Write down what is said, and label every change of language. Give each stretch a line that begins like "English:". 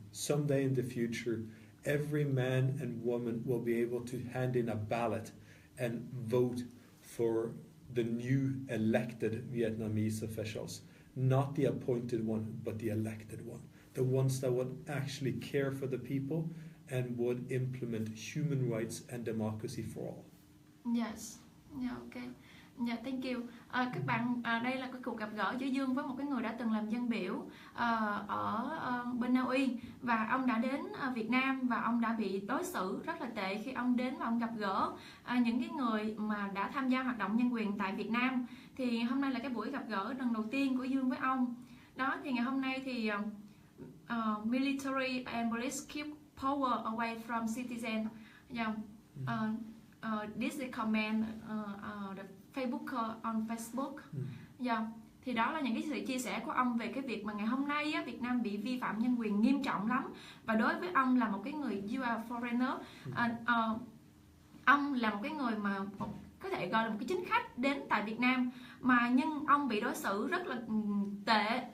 English: Someday in the future, every man and woman will be able to hand in a ballot and vote for the new elected Vietnamese officials. Not the appointed one, but the elected one. the ones that would actually care for the people and would implement human rights and democracy for all. Yes. Yeah, okay. Yeah, thank you.
Vietnamese: Các bạn, đây là cái cuộc gặp gỡ giữa Dương với một cái người đã từng làm dân biểu ở bên Na Uy, và ông đã đến Việt Nam và ông đã bị đối xử rất là tệ khi ông đến và ông gặp gỡ những cái người mà đã tham gia hoạt động nhân quyền tại Việt Nam. Thì hôm nay là cái buổi gặp gỡ lần đầu tiên của Dương với ông. Đó, thì ngày hôm nay thì
English: military and police keep power away from citizens. Yeah. This is comment the Facebook on Facebook. Yeah.
Vietnamese: Thì đó là những cái sự chia sẻ của ông về cái việc mà ngày hôm nay á, Việt Nam bị vi phạm nhân quyền nghiêm trọng lắm. Và đối với ông là một cái người
English: you are foreigner,
Vietnamese: ông là một cái người mà có thể gọi là một cái chính khách đến tại Việt Nam, mà nhưng ông bị đối xử rất là tệ.